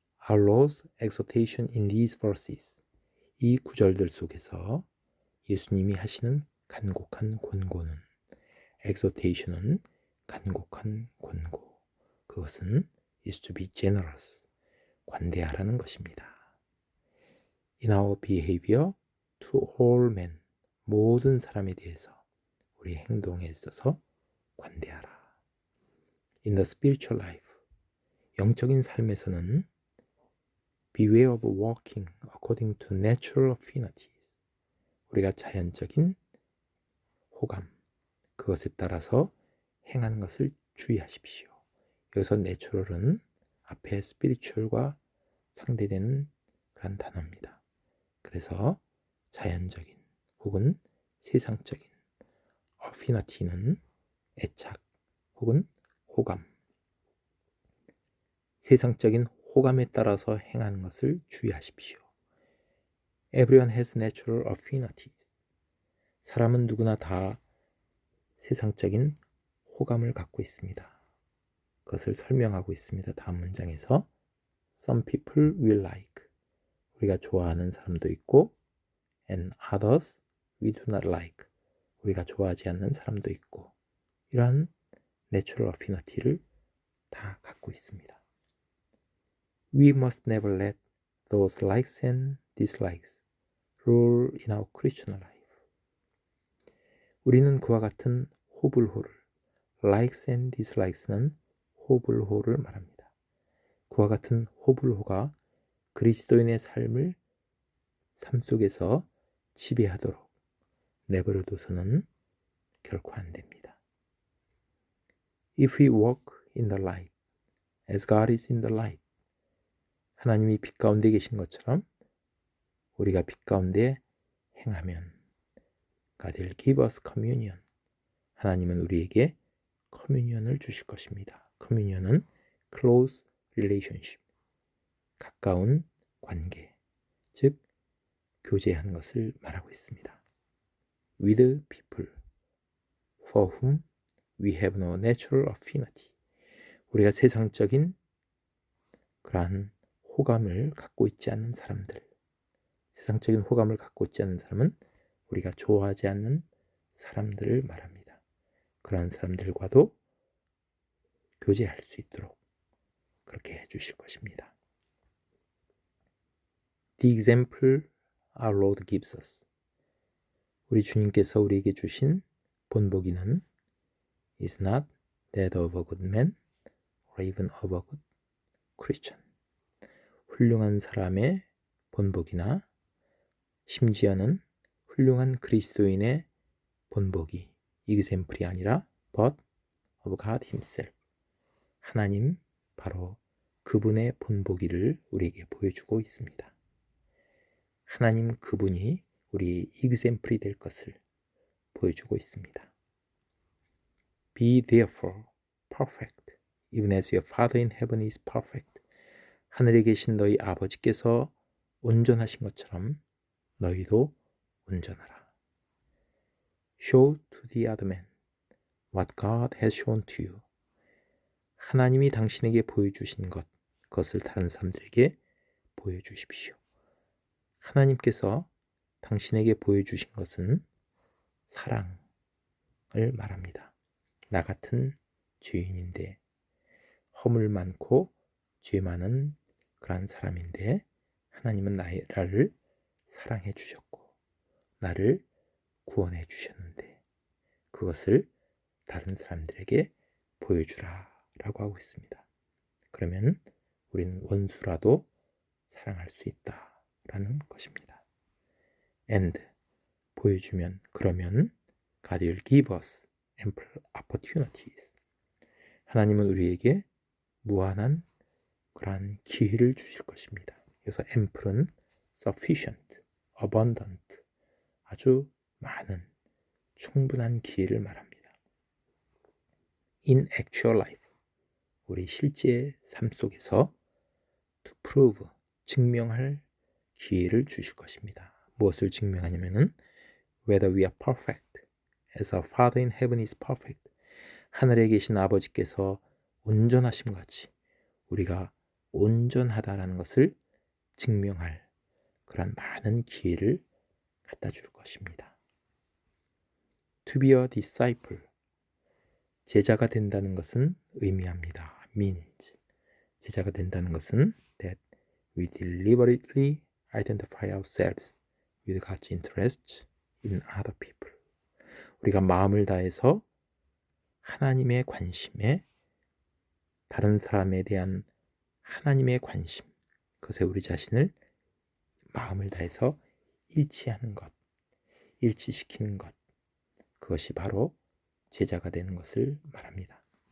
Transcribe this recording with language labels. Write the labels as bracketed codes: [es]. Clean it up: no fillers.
[en] Our Lord's exhortation in these verses, [ko] 이 구절들 속에서 예수님이 하시는 간곡한 권고는, exhortation은 간곡한 권고, 그것은 [en] is to be generous, [ko] 관대하라는 것입니다. [en] In our behavior to all men, [ko] 모든 사람에 대해서 우리 행동에 있어서 관대하라. [en] In the spiritual life, [ko] 영적인 삶에서는 [en] beware of walking according to natural affinities, [ko] 우리가 자연적인 호감, 그것에 따라서 행하는 것을 주의하십시오. 여기서 natural은 앞에 spiritual과 상대되는 그런 단어입니다. 그래서 자연적인 혹은 세상적인, affinity는 애착 혹은 호감, 세상적인 호감에 따라서 행하는 것을 주의하십시오. [en] Everyone has natural affinities. [ko] 사람은 누구나 다 세상적인 호감을 갖고 있습니다. 그것을 설명하고 있습니다. 다음 문장에서 [en] Some people will like, [ko] 우리가 좋아하는 사람도 있고 [en] and others we do not like, [ko] 우리가 좋아하지 않는 사람도 있고, 이러한 natural affinity를 다 갖고 있습니다. [en] We must never let those likes and dislikes rule in our Christian life. [ko] 우리는 그와 같은 호불호를, [en] likes and dislikes [ko] 는 호불호를 말합니다. 그와 같은 호불호가 그리스도인의 삶 속에서 지배하도록 내버려둬서는 결코 안 됩니다. [en] If we walk in the light, as God is in the light, [ko] 하나님이 빛 가운데 계신 것처럼 우리가 빛 가운데 행하면 [en] God will give us communion. [ko] 하나님은 우리에게 커뮤니언을 주실 것입니다. 커뮤니언은 [en] close relationship, [ko] 가까운 관계, 즉 교제하는 것을 말하고 있습니다. [en] With people for whom we have no natural affinity. [ko] 우리가 세상적인 그러한 호감을 갖고 있지 않는 사람들, 세상적인 호감을 갖고 있지 않는 사람은 우리가 좋아하지 않는 사람들을 말합니다. 그러한 사람들과도 교제할 수 있도록 그렇게 해주실 것입니다. [en] The example our Lord gives us. [ko] 우리 주님께서 우리에게 주신 본보기는 [en] is not that of a good man or even of a good Christian. [ko] 훌륭한 사람의 본보기나 심지어는 훌륭한 그리스도인의 본보기, example이 아니라 [en] but of God himself. [ko] 하나님 바로 그분의 본보기를 우리에게 보여주고 있습니다. 하나님 그분이 우리 example이 될 것을 보여주고 있습니다. [en] Be therefore perfect, even as your Father in heaven is perfect. [ko] 하늘에 계신 너희 아버지께서 온전하신 것처럼 너희도 온전하라. [en] Show to the other man what God has shown to you. [ko] 하나님이 당신에게 보여주신 것, 그것을 다른 사람들에게 보여주십시오. 하나님께서 당신에게 보여주신 것은 사랑을 말합니다. 나 같은 죄인인데, 허물 많고 죄 많은 그런 사람인데 하나님은 나를 사랑해 주셨고 나를 구원해 주셨는데 그것을 다른 사람들에게 보여주라 라고 하고 있습니다. 그러면 우리는 원수라도 사랑할 수 있다라는 것입니다. [en] And [ko] 보여주면 그러면 [en] God will give us ample opportunities. [ko] 하나님은 우리에게 무한한 그러한 기회를 주실 것입니다. 그래서 ample은 [en] sufficient, abundant, [ko] 아주 많은 충분한 기회를 말합니다. [en] In actual life, [ko] 우리 실제 삶 속에서 [en] to prove, [ko] 증명할 기회를 주실 것입니다. 무엇을 증명하냐면은 [en] whether we are perfect as our Father in heaven is perfect. [ko] 하늘에 계신 아버지께서 온전하심 같이 우리가 온전하다라는 것을 증명할 그런 많은 기회를 갖다 줄 것입니다. [en] To be a disciple, [ko] 제자가 된다는 것은 의미합니다. [en] means, [ko] 제자가 된다는 것은 [en] that we deliberately identify ourselves with God's interest in other people. [ko] 우리가 마음을 다해서 하나님의 관심에, 다른 사람에 대한 하나님의 관심, 그것에 우리 자신을 마음을 다해서 일치하는 것, 일치시키는 것, 그것이 바로 제자가 되는 것을 말합니다.